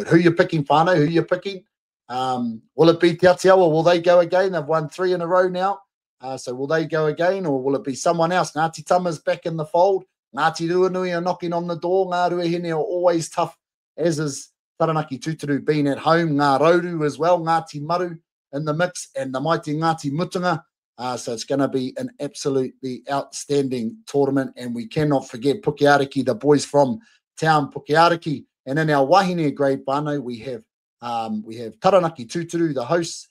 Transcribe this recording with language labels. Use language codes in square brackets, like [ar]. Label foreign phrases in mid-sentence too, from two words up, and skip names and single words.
[en] Who you picking, whānau? Who you picking? Will it be Te Atiawa? Will they go again? They've won 3 in a row now. So will they go again, or will it be someone else? Ngāti Tama's back in the fold. Ngāti Ruanui are knocking on the door. Ngā Ruahine are always tough, as is Taranaki Tūturu being at home. Ngā Rauru as well. Ngāti Maru in the mix, and the mighty Ngāti Mutunga. So it's going to be an absolutely outstanding tournament, and we cannot forget Pukeariki, the boys from town Pukeariki. And in our wahine grade whānau, we have Taranaki Tūturu, the hosts.